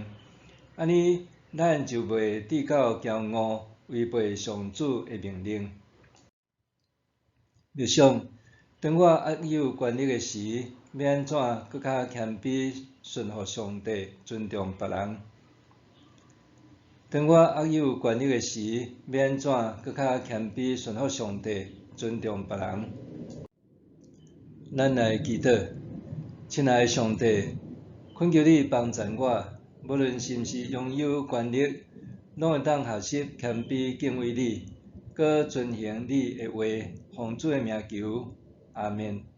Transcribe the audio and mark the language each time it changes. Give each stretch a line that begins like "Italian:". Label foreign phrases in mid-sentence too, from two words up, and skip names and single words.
Min Nan Chinese: 安尼，咱就袂跌到骄傲，违背上主的命令。默想，当我握有权力的时，要安怎搁较谦卑顺服上帝，尊重别人？当我握有权力的时，要安怎搁较谦卑顺服上帝，尊重别人？咱来祈祷，亲爱的上帝，恳求你帮助我，无论是毋是拥有权力，拢会当学习谦卑敬畏你，搁遵行你的话，奉主的名求， 阿们。